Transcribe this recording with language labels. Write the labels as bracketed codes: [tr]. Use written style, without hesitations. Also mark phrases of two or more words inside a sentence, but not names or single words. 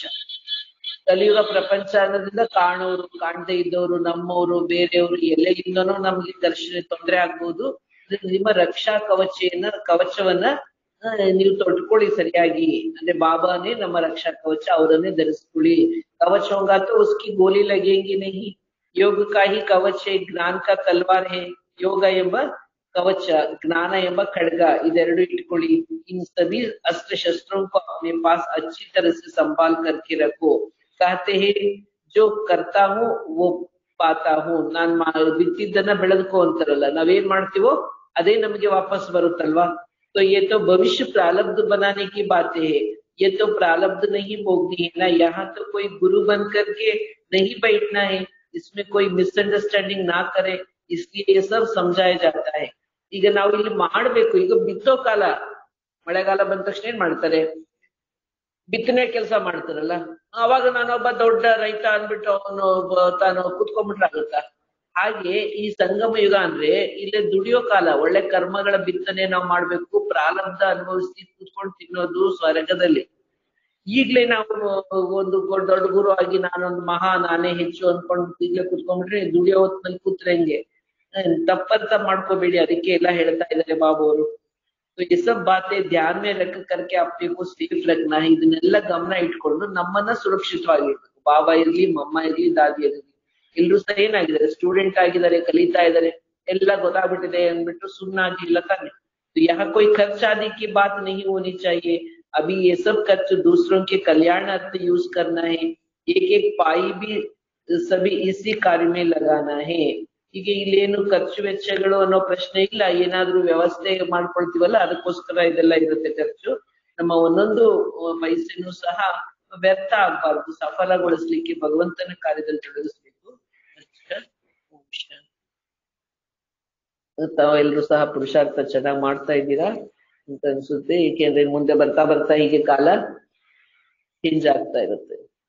[kn] ಕಲಿಯುಗ ಪ್ರಪಂಚ ಅನ್ನೋದ್ರಿಂದ ಕಾಣೋರು, ಕಾಣದೇ ಇದ್ದವರು, ನಮ್ಮವರು, ಬೇರೆಯವರು ಎಲ್ಲೆಲ್ಲಿಂದನೂ ನಮ್ಗೆ ಘರ್ಷಣೆ ತೊಂದರೆ ಆಗ್ಬಹುದು। ನಿಮ್ಮ ರಕ್ಷಾ ಕವಚವನ್ನ ನೀವು ತೊಟ್ಕೊಳ್ಳಿ ಸರಿಯಾಗಿ। ಅಂದ್ರೆ ಬಾಬಾನೇ ನಮ್ಮ ರಕ್ಷಾ ಕವಚ, ಅವರನ್ನೇ ಧರಿಸ್ಕೊಳ್ಳಿ। [hi] कवच होगा तो उसकी गोली लगेगी नहीं। योग का ही कवच है, ज्ञान का तलवार है। [kn] ಯೋಗ ಎಂಬ ಕವಚ, ಜ್ಞಾನ ಎಂಬ ಖಡ್ಗ, ಇದೆರಡು ಇಟ್ಕೊಳ್ಳಿ। [hi] इन सभी अस्त्र शस्त्रों को अपने पास अच्छी तरह से संभाल करके रखो। कहते हैं जो करता हूँ वो पाता हूँ। [kn] ನಾನ್ ಬಿತ್ತಿದ್ದನ್ನ ಬೆಳೆದ್ಕೋ ಅಂತಾರಲ್ಲ, ನಾವೇನ್ ಮಾಡ್ತೀವೋ ಅದೇ ನಮಗೆ ವಾಪಸ್ ಬರುತ್ತಲ್ವಾ। [hi] तो ये तो भविष्य प्रारब्ध बनाने की बातें है, ये तो प्रारब्ध नहीं भोगनी है ना। यहाँ तो कोई गुरु बन करके नहीं बैठना है, इसमें कोई मिसअंडरस्टैंडिंग ना करे, इसलिए ये सब समझाया जाता है। [kn] ಈಗ ನಾವು ಇಲ್ಲಿ ಮಾಡ್ಬೇಕು, ಈಗ ಬಿತ್ತೋ ಕಾಲ, ಮಳೆಗಾಲ ಬಂದ ತಕ್ಷಣ ಏನ್ ಮಾಡ್ತಾರೆ, ಬಿತ್ತನೆ ಕೆಲಸ ಮಾಡ್ತಾರಲ್ಲ, ಅವಾಗ ನಾನೊಬ್ಬ ದೊಡ್ಡ ರೈತ ಅನ್ಬಿಟ್ಟು ಅವನು ತಾನು ಕುತ್ಕೊಂಡ್ಬಿಟ್ರಾಗುತ್ತಾ? ಹಾಗೆ ಈ ಸಂಗಮ ಯುಗ ಅಂದ್ರೆ ಇಲ್ಲಿ ದುಡಿಯೋ ಕಾಲ, ಒಳ್ಳೆ ಕರ್ಮಗಳ ಬಿತ್ತನೆ ನಾವು ಮಾಡ್ಬೇಕು, ಪ್ರಾರಬ್ಧ ಅನುಭವಿಸಿ ಕೂತ್ಕೊಂಡು ತಿನ್ನೋದು ಸ್ವರ್ಗದಲ್ಲಿ। ಈಗ್ಲೇ ನಾವು ಒಂದು ದೊಡ್ಡ ಗುರು ಆಗಿ ನಾನೊಂದು ನಾನೇ ಹೆಚ್ಚು ಅನ್ಕೊಂಡು ಈಗ್ಲೇ ಕುತ್ಕೊಂಡ್ಬಿಟ್ರೆ ದುಡಿಯೋ ಹೊತ್ನಲ್ಲಿ ಕೂತ್ರೆ ಹೆಂಗೆ? ತಪ್ಪಂತ ಮಾಡ್ಕೋಬೇಡಿ, ಅದಕ್ಕೆ ಎಲ್ಲ ಹೇಳ್ತಾ ಇದ್ದಾರೆ ಬಾಬು ಅವರು। [hi] तो ये सब बातें ध्यान में रख करके अपने को सेफ रखना है। [kn] ಇದನ್ನೆಲ್ಲ ಗಮನ ಇಟ್ಕೊಂಡು ನಮ್ಮನ್ನ ಸುರಕ್ಷಿತವಾಗಿರ್ಬೇಕು। ಬಾಬಾ ಇರ್ಲಿ, ಮಮ್ಮ ಇರ್ಲಿ, ದಾದಿ ಇರ್ಲಿ, ಎಲ್ರು ಸಹ ಏನಾಗಿದ್ದಾರೆ, ಸ್ಟೂಡೆಂಟ್ ಆಗಿದ್ದಾರೆ, ಕಲಿತಾ ಇದ್ದಾರೆ, ಎಲ್ಲ ಗೊತ್ತಾಗ್ಬಿಟ್ಟಿದೆ ಅಂದ್ಬಿಟ್ಟು ಸುಮ್ಮನಾಗಿಲ್ಲ ತಾನೆ। [hi] तो यहाँ कोई खर्च आदि की बात नहीं होनी चाहिए। अभी ये सब खर्च दूसरों के कल्याणार्थ यूज करना है। एक एक पाई भी सभी इसी कार्य में लगाना है। [kn] ಈಗ ಇಲ್ಲೇನು ಖರ್ಚು ವೆಚ್ಚಗಳು ಅನ್ನೋ ಪ್ರಶ್ನೆ ಇಲ್ಲ, ಏನಾದ್ರೂ ವ್ಯವಸ್ಥೆ ಮಾಡ್ಕೊಳ್ತೀವಲ್ಲ ಅದಕ್ಕೋಸ್ಕರ ಇದೆಲ್ಲ ಇರುತ್ತೆ ಖರ್ಚು। ನಮ್ಮ ಒಂದೊಂದು ಪೈಸೆನೂ ಸಹ ವ್ಯರ್ಥ ಆಗ್ಬಾರ್ದು, ಸಫಲಗೊಳಿಸ್ಲಿಕ್ಕೆ ಭಗವಂತನ ಕಾರ್ಯದಲ್ಲಿ ತೊಡಗಿಸ್ಬೇಕು। ತಾವೆಲ್ಲರೂ ಸಹ ಪುರುಷಾರ್ಥ ಚೆನ್ನಾಗಿ ಮಾಡ್ತಾ ಇದ್ದೀರಾ ಅಂತ ಅನ್ಸುತ್ತೆ, ಏಕೆಂದ್ರೆ ಮುಂದೆ ಬರ್ತಾ ಬರ್ತಾ ಹೀಗೆ ಕಾಲ ಚೇಂಜ್ ಆಗ್ತಾ ಇರುತ್ತೆ।